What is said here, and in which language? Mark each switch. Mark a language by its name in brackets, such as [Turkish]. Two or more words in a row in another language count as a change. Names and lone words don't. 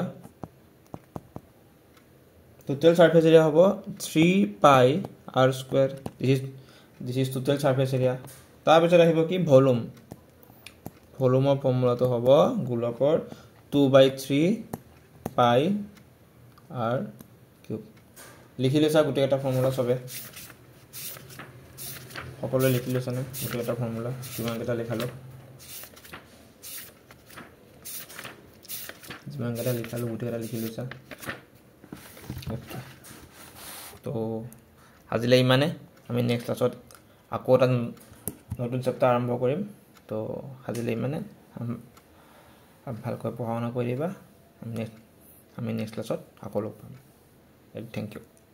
[Assamese] area হ'ব [English] 3 pi r square this is total surface area [Assamese] তাৰ পিছত আহিব কি ভলিউমৰ ফৰ্মুলাটো হ'ব গোলকৰ 2/3 [English] pi r cube [Assamese] লিখি লৈছা গোটেই এটা ফৰ্মুলা সবে সকলোৱে লিখি লৈছা নে গোটেই এটা ফৰ্মুলা কিমান কেটা লিখালো গোটেই এটা লিখি লৈছা ওকে তো আজিলৈ ইমানে আমি নেক্সট ক্লাছত আকৌ এটা নতুন চেপ্টাৰ আৰম্ভ কৰিম তো আজিলৈ ইমানে ভালকৈ পঢ়া শুনা কৰিবা আমি নেক্সট ক্লাছত আকৌ লগ পাম [English] thank you